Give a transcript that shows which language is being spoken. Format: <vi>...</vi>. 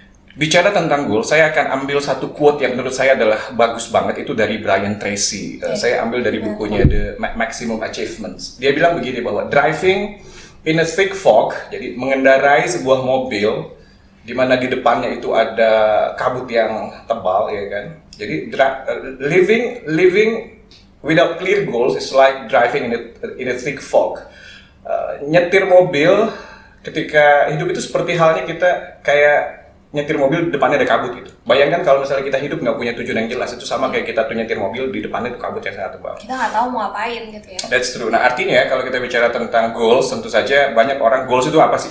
<id>Bicara tentang goal, saya akan ambil satu quote yang menurut saya adalah bagus banget, itu dari Brian Tracy. Saya ambil dari bukunya The Maximum Achievements. Dia bilang begini, bahwa</id> <en>driving in a thick fog,</en> <id>jadi mengendarai sebuah mobil di mana di depannya itu ada kabut yang tebal, ya kan. Jadi</id> <en>living without clear goals is like driving in a thick fog.</en> <id>Nyetir mobil ketika hidup itu seperti halnya kita kayak nyetir mobil di depannya ada kabut gitu. Bayangkan kalau misalnya kita hidup nggak punya tujuan yang jelas, itu sama kayak kita tuh nyetir mobil di depannya itu kabut yang sangat tebal. Kita nggak tahu mau ngapain gitu ya.</id> <en>That's true.</en> <id>Nah, artinya kalau kita bicara tentang goals, tentu saja banyak orang, goals itu apa sih?</id>